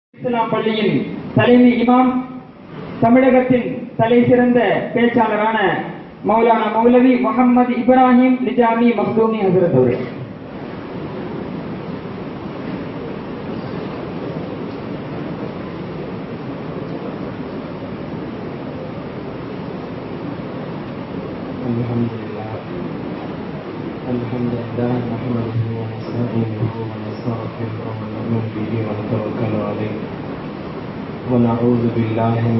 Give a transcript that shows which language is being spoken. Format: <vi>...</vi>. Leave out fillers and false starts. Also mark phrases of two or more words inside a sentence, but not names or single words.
<ta>இஸ்லாம் பள்ளியின் தலைமை இமாம், தமிழகத்தின் தலை சிறந்த பேச்சாளரான மௌலானா மௌலவி முஹம்மது இப்ராஹிம் நிஜாமி மக்தூமி ஹசரத் அவர்கள்.</ta> <ar>الحمد لله نحمده ونستعينه ونستغفره ونؤمن به ونتوكل عليه ونعوذ بالله من</ar>